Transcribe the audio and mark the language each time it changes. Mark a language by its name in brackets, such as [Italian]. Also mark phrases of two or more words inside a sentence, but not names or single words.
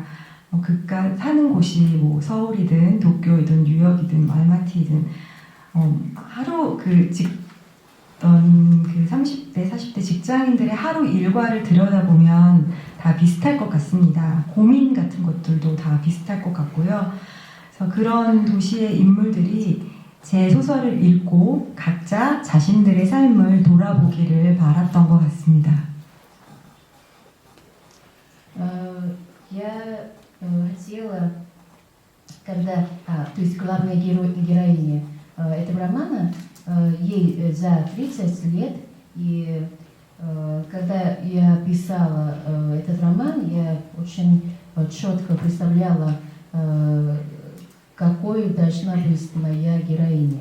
[Korean] 그가 사는 곳이 서울이든 도쿄이든 뉴욕이든 알마티이든 하루 그 30대, 40대 직장인들의 하루 일과를 들여다보면 다 비슷할 것 같습니다. 고민 같은 것들도 다 비슷할 것 같고요. 그래서 그런 도시의 인물들이 제 소설을 읽고 각자 자신들의 삶을 돌아보기를 바랐던 것 같습니다. [Russian] Я хотела, то есть главная героиня этого романа, ей за 30 лет, и когда я писала этот роман, я очень четко представляла, какой должна быть моя героиня.